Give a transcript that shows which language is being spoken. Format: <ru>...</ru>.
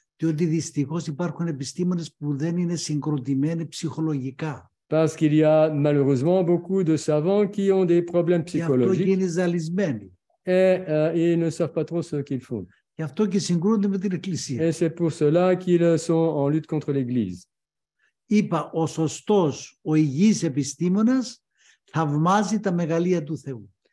<el>Διότι δυστυχώς υπάρχουν επιστήμονες που δεν είναι συγκροτημένοι ψυχολογικά.</el> <fr>Parce qu'il y a malheureusement beaucoup de savants qui ont des problèmes psychologiques.</fr> <el>Και είναι ζαλισμένοι.</el> <fr>Et ils ne savent pas trop ce qu'ils font.</fr> <el>Γι' αυτό και συγκρούνται με την Εκκλησία.</el> <fr>Et c'est pour cela qu'ils sont en lutte contre l'Église.</fr> <el>Είπα, ο σωστός, ο υγιής επιστήμονας θαυμάζει τα μεγαλεία του Θεού.</el>